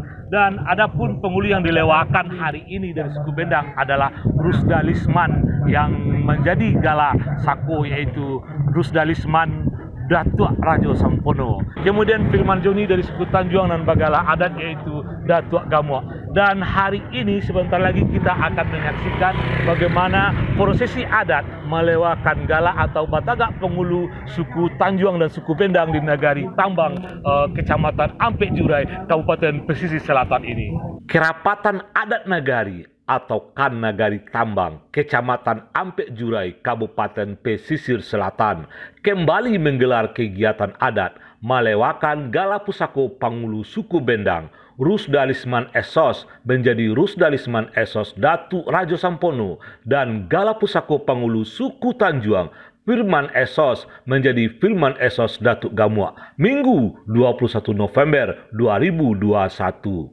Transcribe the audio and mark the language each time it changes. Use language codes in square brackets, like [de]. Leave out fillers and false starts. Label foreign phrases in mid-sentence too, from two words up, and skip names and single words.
[id] Dan adapun pengulu yang dilewakan hari ini dari suku Bendang adalah Rusdalisman yang menjadi gala Sako, yaitu Rusdalisman Datuk Rajo Sampono. Kemudian Firman Joni dari suku Tanjuang dan Bagala adat yaitu Datuk Gamo. Dan hari ini sebentar lagi kita akan menyaksikan bagaimana prosesi adat melewakan gala atau Batagak Pengulu suku Tanjuang dan suku Bendang di Nagari Tambang, Kecamatan Ampek Jurai, Kabupaten Pesisir Selatan ini. Kerapatan adat Nagari atau Kan Nagari Tambang, Kecamatan Ampek Jurai, Kabupaten Pesisir Selatan, kembali menggelar kegiatan adat melewakan gala pusako Pangulu suku Bendang. Rusdalisman Esos menjadi Rusdalisman Esos Datuk Rajo Sampono dan gala pusako Pangulu suku Tanjuang Firman Esos menjadi Firman Esos Datuk Gamua, Minggu 21 November 2021.